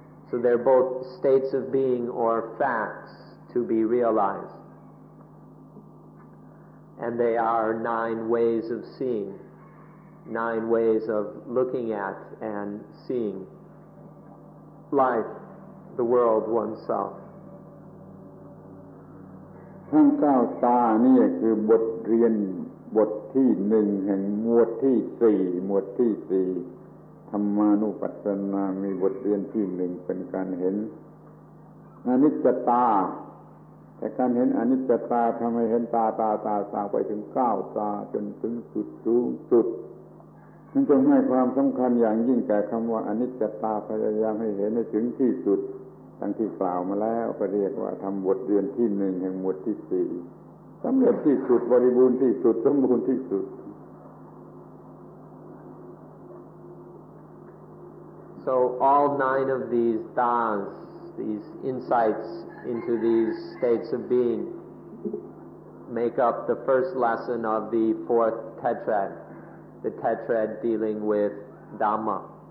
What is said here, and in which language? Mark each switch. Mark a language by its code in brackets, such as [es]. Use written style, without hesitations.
[en] So they're both states of being or facts to be realized. And they are 9 ways of seeing, 9 ways of looking at and seeing life, the world, oneself. [th] ทั้ง9 ตานี่คือบทเรียนบทที่1แห่งหมวดที่4ธรรมานุปัสสนามีบทเรียนที่1เป็นการเห็น อนิจจตาแต่การเห็นอนิจจตาทำให้เห็นตาไปถึง9 ตาจนถึงจุดสูงสุดจึงต้องให้ความสำคัญอย่างยิ่งแก่คำว่าอนิจจตาพยายามให้เห็นให้ถึงที่สุดดังที่กล่าวมาแล้วก็เรียกว่าทำบทเรียนที่1แห่งหมวดที่4สำเร็จที่สุดบริบูรณ์ที่สุดสมบูรณ์ที่สุด [en] So all 9 of these das, these insights into these states of being, make up the first lesson of the 4th tetrad, the tetrad dealing with Dhamma.